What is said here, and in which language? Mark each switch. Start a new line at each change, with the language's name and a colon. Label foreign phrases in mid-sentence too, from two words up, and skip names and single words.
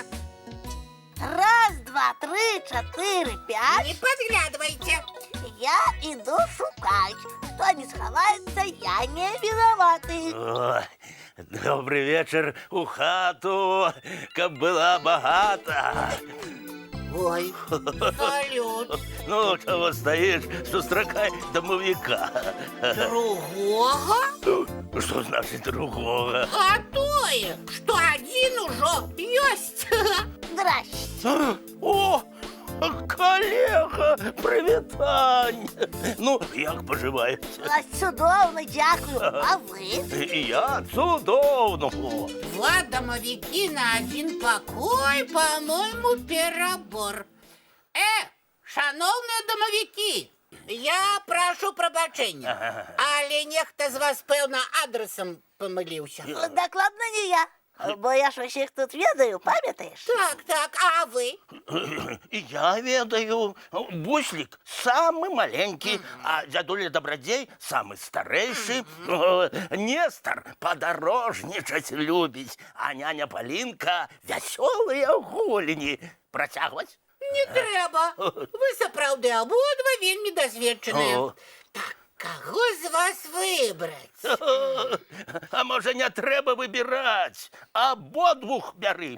Belarusian: 1, 2, 3, 4, 5. Не падглядвайце. Я іду шукаць. Хто не схаваецца, я не вінаваты. Добрый вечер у хату, каб была багата. Ой, салют.
Russian: Ну, чего стоишь,
Belarusian: сустракай домовика.
Russian: Другого? Что значит другого?
Belarusian: А тое, што адзін ужо ёсць.
Russian: Здрасте. О, коллега,
Ukrainian: привітання. Ну, як поживаєте?
Belarusian: Цудоўна, дзякую. А вы?
Ukrainian: І я цудоўно.
Russian: Два домовики на один покой, по-моему, перебор.
Belarusian: Шановные домовики, я прошу прабачэння, але нехта з вас, пэўна, адресам памыліўся. Дакладна не я. Бо я ж усіх тут ведаю, памятаеш? Так, а вы? Я ведаю.
Russian: Буслик самый маленький, а дядуля Дабрадзей самый старейший.
Ukrainian: Нестор подорожничать любить,
Belarusian: а няня Палінка вясёлыя гульні. Працягваць? Не трэба. Вы сапраўды абодва вельмі дасведчаныя. Так, каго з вас выбраць? А можа, не трэба выбіраць? Абодвух бяры.